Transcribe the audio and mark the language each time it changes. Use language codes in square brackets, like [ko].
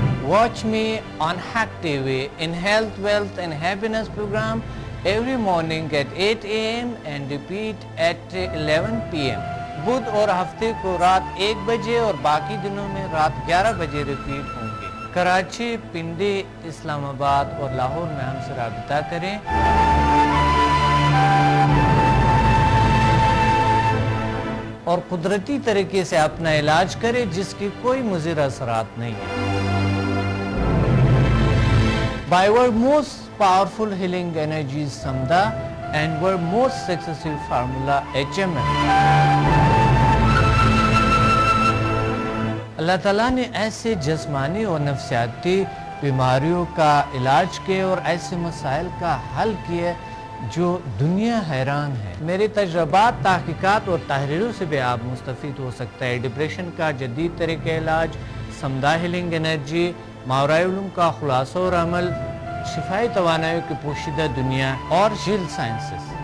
[en] Watch me on Hack TV in Health, Wealth and Happiness program every morning at 8 a.m. and repeat at 11 p.m. [ur] بدھ اور ہفتے کو رات 1 بجے اور باقی دنوں میں رات 11 بجے ریپیٹ ہوں گے. کراچی، پنڈی، اسلام آباد اور لاہور میں ہم سے رابطہ کریں. اور قدرتی طریقے سے اپنا علاج کریں جس کی کوئی مضر اثرات نہیں ہے. [en] By our most powerful healing energies Samda and our most successful formula HMM. [ur] اللہ تعالیٰ نے ایسے جسمانی اور نفسیاتی بیماریوں کا علاج کیا اور ایسے مسائل کا حل کیا جو دنیا حیران ہے. میرے تجربات، تحقیقات اور تحریروں سے بھی آپ مستفید ہو سکتا ہے. ڈپریشن کا جدید طریقہ علاج، سمدہ ہیلنگ انرجی، ماورائے علوم کا خلاصہ اور عمل، شفائی توانائی کی پوشیدہ دنیا اور ذیل سائنسز.